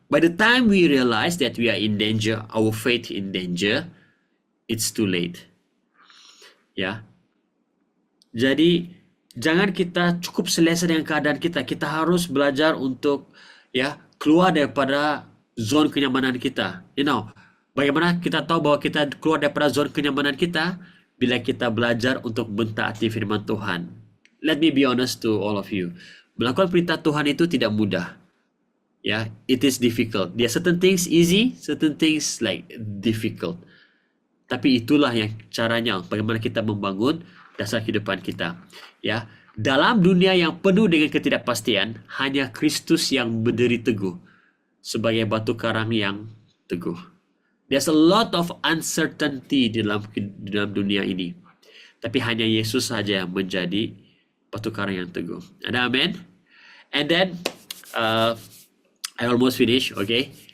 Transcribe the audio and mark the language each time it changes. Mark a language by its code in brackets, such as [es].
[en] By the time we realize that we are in danger, our faith in danger, it's too late. [ms] Ya. Jadi jangan kita cukup selesa dengan keadaan kita. Kita harus belajar untuk ya keluar daripada zon kenyamanan kita. Bagaimana kita tahu bahwa kita keluar daripada zon kenyamanan kita? Bila kita belajar untuk mentaati firman Tuhan. [en] Let me be honest to all of you. [ms] Melakukan perintah Tuhan itu tidak mudah. Ya, [en] it is difficult. There are certain things easy, certain things like difficult. [ms] Tapi itulah yang caranya bagaimana kita membangun dasar kehidupan kita. Ya, dalam dunia yang penuh dengan ketidakpastian, hanya Kristus yang berdiri teguh sebagai batu karang yang teguh. [en] There's a lot of uncertainty [ms] di dalam dunia ini. Tapi hanya Yesus saja yang menjadi batu karang yang teguh. Ada amin? [en] And then I almost finish, okay?